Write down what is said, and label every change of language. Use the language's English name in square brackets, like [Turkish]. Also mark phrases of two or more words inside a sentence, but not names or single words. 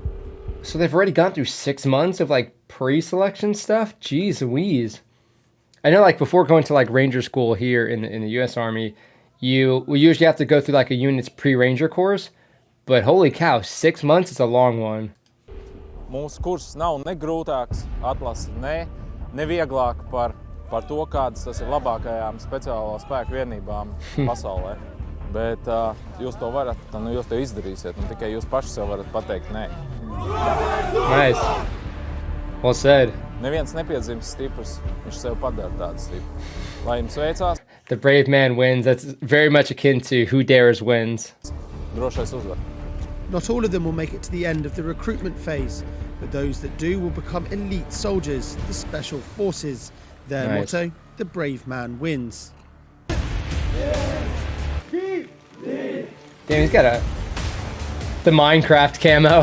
[English] So they've already gone through 6 months of like pre-selection stuff? Jeez Louise. I know like before going to like Ranger school here in the US Army, we usually have to go through like a unit's pre-Ranger course, but holy cow, 6 months is a long one. [Latvian] Mūsu kurs nav ne grūtāks, atlase ne vieglāk par to, kādas tas ir labākajām speciālo spēku vienībām pasaulē. Bet jūs to varat, jūs to izdarīsiet, un tikai jūs paši sev varat pateikt nē. [English] Nice. Well said. [Latvian] Neviens nepiedzimst stiprs, viņš sev padara tādu stipru. Lai jums veicās. [English] The brave man wins. That's very much akin to who dares wins. [Latvian] Drošais uzvar. [English] Not all of them will make it to the end of the recruitment phase, but those that do will become elite soldiers, the Special Forces. Their motto, the brave man wins. Damn, he's got the Minecraft camo.